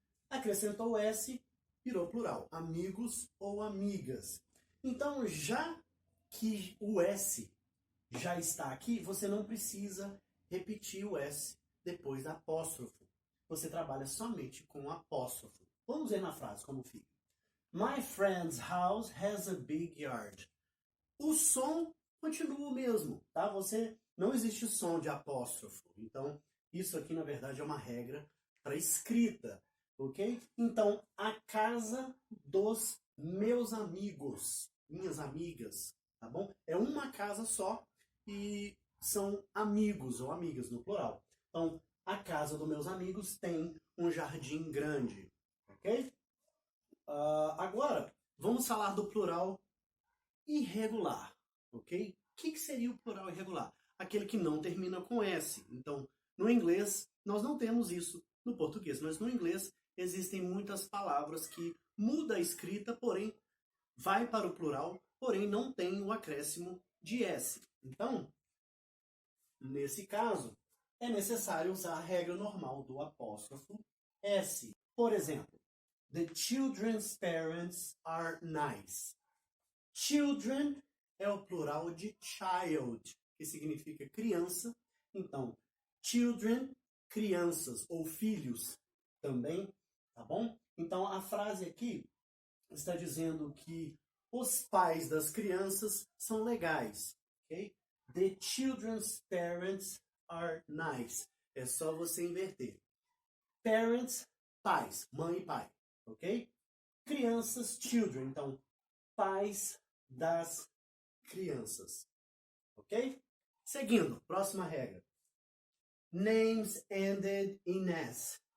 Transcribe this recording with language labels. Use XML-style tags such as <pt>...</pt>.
<pt>Acrescentou o S, virou plural. Amigos ou amigas. Então, já que o S já está aqui, você não precisa repetir o S depois da apóstrofo. Você trabalha somente com o apóstrofo. Vamos ver na frase como fica.</pt> <en>My friend's house has a big yard.</en> <pt>O som continua o mesmo, tá? Não existe som de apóstrofo. Então, isso aqui, na verdade, é uma regra para escrita, ok? Então, a casa dos meus amigos, minhas amigas, tá bom? É uma casa só e são amigos ou amigas no plural. Então, a casa dos meus amigos tem um jardim grande, ok? Agora, vamos falar do plural irregular, ok? O que seria o plural irregular? Aquele que não termina com S. Então, no inglês, nós não temos isso no português, mas no inglês existem muitas palavras que muda a escrita, porém, vai para o plural, porém não tem o acréscimo de S. Então, nesse caso, é necessário usar a regra normal do apóstrofo S. Por exemplo,</pt> <en>the children's parents are nice.</en> <pt>Children é o plural de child, que significa criança. Então, children, crianças ou filhos. também, tá bom? Então a frase aqui está dizendo que os pais das crianças são legais, ok?</pt> <en>The children's parents are nice.</en> <pt>É só você inverter. Parents, pais, mãe e pai, ok? Crianças, children. Então, pais das crianças, ok? Seguindo, próxima regra.</pt> <en>Names ended in S.</en>